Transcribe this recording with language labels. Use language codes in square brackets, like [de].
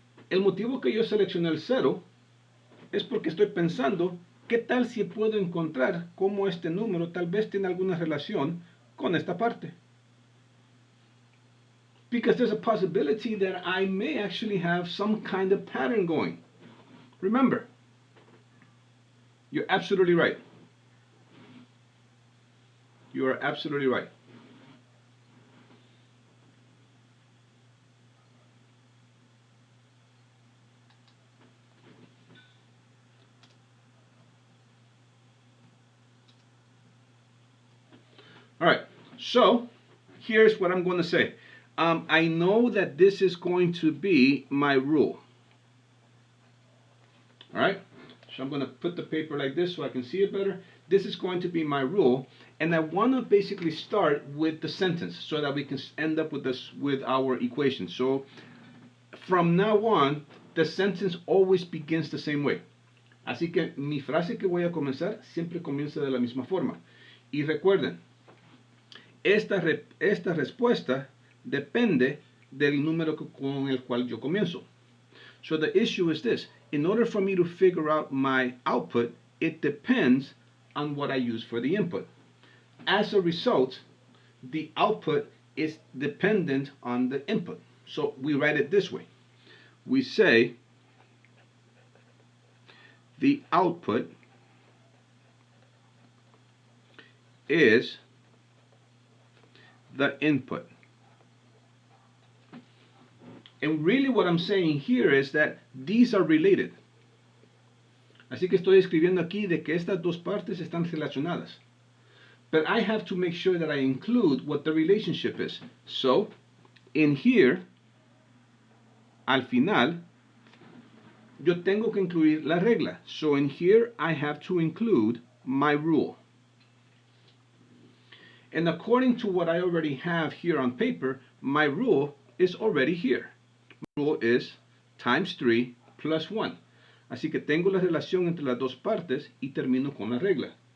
[es] El motivo que yo seleccioné el 0 es porque estoy pensando, ¿qué tal si puedo encontrar cómo este número tal vez tiene alguna relación con esta parte? [en] Because there's a possibility that I may actually have some kind of pattern going. Remember, you're absolutely right. You are absolutely right. All right, so here's what I'm going to say. I know that this is going to be my rule. All right, so I'm going to put the paper like this so I can see it better. This is going to be my rule, and I want to basically start with the sentence so that we can end up with this with our equation. So from now on, the sentence always begins the same way. [es] Así que mi frase que voy a comenzar siempre comienza de la misma forma. Y recuerden, esta respuesta depende del número con el cual yo comienzo. [en] So the issue is this. In order for me to figure out my output, it depends on what I use for the input. As a result, the output is dependent on the input. So we write it this way. We say the output is the input. And really what I'm saying here is that these are related. [es] Así que estoy escribiendo aquí de que estas dos partes están relacionadas. [en] But I have to make sure that I include what the relationship is. So, in here, [es] al final, yo tengo que incluir la regla. [en] So in here, I have to include my rule. And according to what I already have here on paper, my rule is already here. My rule is times 3 plus 1. [es] Así que tengo la relación entre las dos partes y termino con la regla.